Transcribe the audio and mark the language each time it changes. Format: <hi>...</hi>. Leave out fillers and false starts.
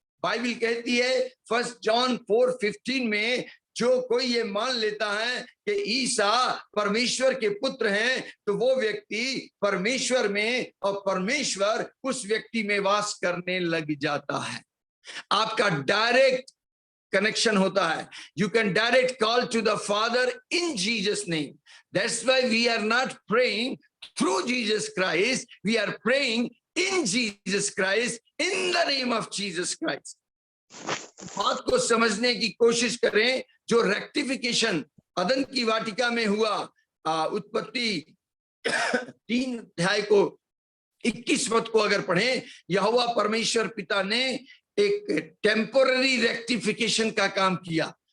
<hi>Bible कहती है 1 John 4:15 में, जो कोई ये मान लेता है कि ईसा परमेश्वर के पुत्र हैं, तो वो व्यक्ति परमेश्वर में और परमेश्वर उस व्यक्ति में वास करने लग जाता है। आपका डायरेक्ट कनेक्शन होता है।</hi> <en>You can direct call to the Father in Jesus' name. That's why we are not praying through Jesus Christ. We are praying in Jesus Christ, in the name of Jesus Christ.</en> <hi>बात को समझने की कोशिश करें। जो rectification अदन की वाटिका में हुआ, उत्पत्ति 3 अध्याय को 21 पद को अगर पढ़ें, यहोवा परमेश्वर पिता ने एक टेम्पोररी रेक्टिफिकेशन का काम किया।</hi>